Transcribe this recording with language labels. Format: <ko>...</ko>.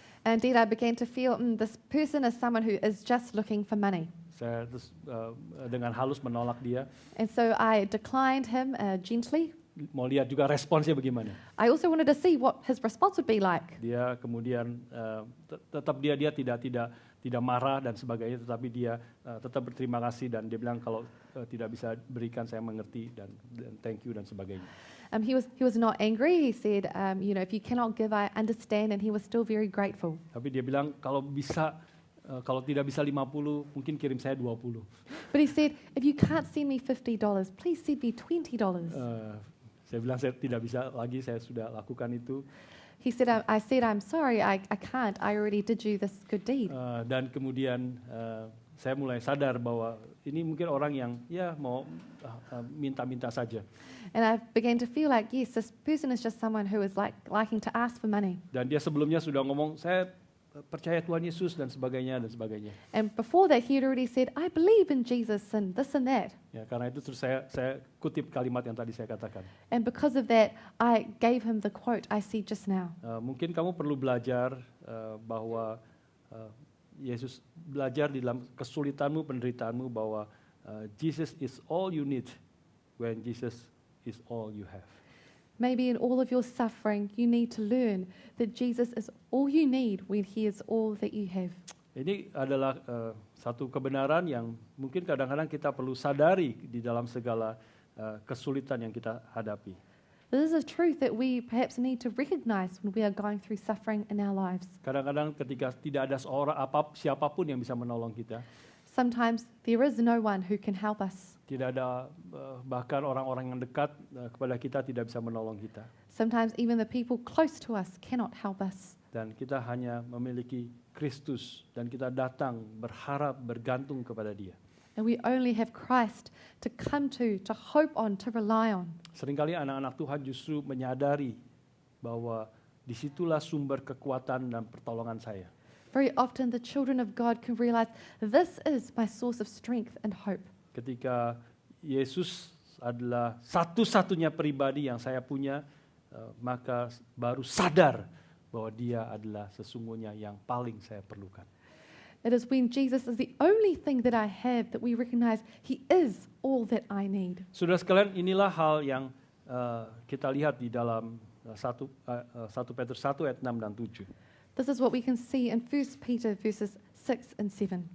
<en>And indeed I began to feel this person is someone who is just looking for money.</en> <id>Saya terus dengan halus menolak dia.</id> <en>And so I declined him gently.</en> <id>Mau lihat juga responsnya bagaimana.</id> <en>I also wanted to see what his response would be like.</en> <id>Dia kemudian tetap dia tidak marah dan sebagainya, tetapi dia tetap berterima kasih dan dia bilang kalau tidak bisa berikan saya mengerti dan</id> <en>thank you</en> <id>dan sebagainya.</id> <en>He was not angry. He said, if you cannot give, I understand, and he was still very grateful.</en> <id>Tapi dia bilang kalau tidak bisa 50, mungkin kirim saya 20.</id> <en>But he said, if you can't send me $50, please send me $20.</en> <id>Saya bilang saya tidak bisa lagi, saya sudah lakukan itu.</id> <en>He said, I said, I'm sorry, I can't. I already did you this good deed.</en> <id>Dan kemudian saya mulai sadar bahwa ini mungkin orang yang ya mau minta-minta saja.</id> <en>And I began to feel like, yes, this person is just someone who is liking to ask for money.</en> <id>Dan dia sebelumnya sudah ngomong, saya percaya Tuhan Yesus dan sebagainya dan sebagainya.</id> <en>And before that, he had already said, I believe in Jesus and this and that.</en> <id>Ya, karena itu terus saya kutip kalimat yang tadi saya katakan.</id> <en>And because of that, I gave him the quote I see just now.</en> <id>Mungkin kamu perlu belajar bahwa Yesus belajar di dalam kesulitanmu, penderitaanmu bahwa</id> <en>Jesus is all you need when Jesus is all you have. Maybe in all of your suffering, you need to learn that Jesus is all you need when he is all that you have.</en> <id>Ini adalah satu kebenaran yang mungkin kadang-kadang kita perlu sadari di dalam segala kesulitan yang kita hadapi.</id> <en>This is a truth that we perhaps need to recognize when we are going through suffering in our lives.</en> <id>Kadang-kadang ketika tidak ada siapapun yang bisa menolong kita,</id> <en>Sometimes there is no one who can help us.</en> <id>tidak ada bahkan orang-orang yang dekat kepada kita tidak bisa menolong kita.</id> <en>Sometimes even the people close to us cannot help us.</en> <id>Dan kita hanya memiliki Kristus dan kita datang berharap bergantung kepada Dia.</id> <en>And we only have Christ to come to hope on, to rely on.</en> <id>Seringkali anak-anak Tuhan justru menyadari bahwa disitulah sumber kekuatan dan pertolongan saya.</id> <en>Very often the children of God can realize this is my source of strength and hope.</en> <id>Ketika Yesus adalah satu-satunya pribadi yang saya punya, maka baru sadar bahwa dia adalah sesungguhnya yang paling saya perlukan.</id> <en>It is when Jesus is the only thing that I have that we recognize He is all that I need.</en> <id>Saudara sekalian, inilah hal yang kita lihat di dalam 1 Petrus 1 ayat 6 dan 7.</id> <en>This is what we can see in 1 Peter verses 6 and 7.</en>